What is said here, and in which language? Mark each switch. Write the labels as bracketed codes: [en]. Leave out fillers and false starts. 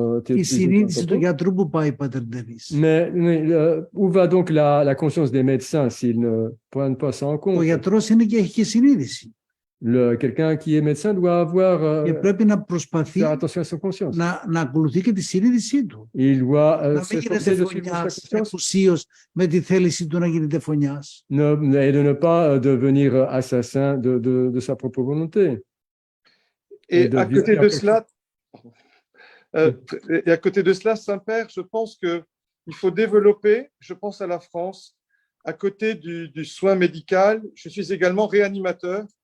[el] η συνείδηση του γιατρού που πάει, Πατέρ Ντενίς. [fr] Où va donc la conscience des médecins s'ils ne prennent pas ça en compte? [el] Ο γιατρός είναι και έχει και συνείδηση. [fr] Quelqu'un qui est médecin doit avoir [el] και πρέπει να προσπαθεί να ακολουθεί και τη συνείδησή του. Να μην γίνεται φωνιάς εκουσίως με τη θέληση του να γίνεται φωνιάς. [fr] Et de ne pas devenir assassin de sa propre volonté. Et à côté de cela, et à côté de cela, Saint-Père, je pense qu'il faut développer, je pense à la France, à côté du soin médical, je suis également réanimateur.